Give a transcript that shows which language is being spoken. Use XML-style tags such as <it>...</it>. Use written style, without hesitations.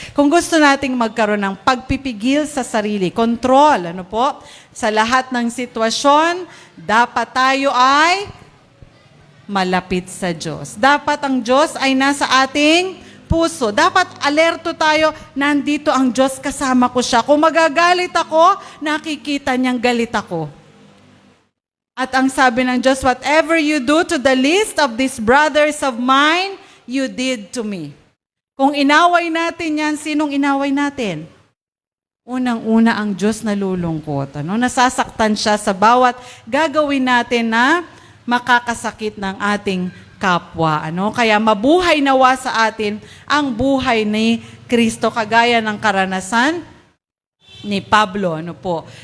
<tl>Kung gusto nating magkaroon ng pagpipigil sa sarili, control, ano po, sa lahat ng sitwasyon, dapat tayo ay malapit sa Diyos. Dapat ang Diyos ay nasa ating puso. Dapat alerto tayo, nandito ang Diyos, kasama ko siya. Kung magagalit ako, nakikita niyang galit ako. At ang sabi ng Diyos,</tl> <en>whatever you do to the least of these brothers of mine, you did to me.</en> <tl>Kung inaway natin yan, sinong inaway natin? Unang-una ang Diyos nalulungkot. Ano? Nasasaktan siya sa bawat gagawin natin na makakasakit ng ating kapwa. Ano? Kaya mabuhay nawa sa atin ang buhay ni Kristo, kagaya ng karanasan ni Pablo. Ano po?</tl>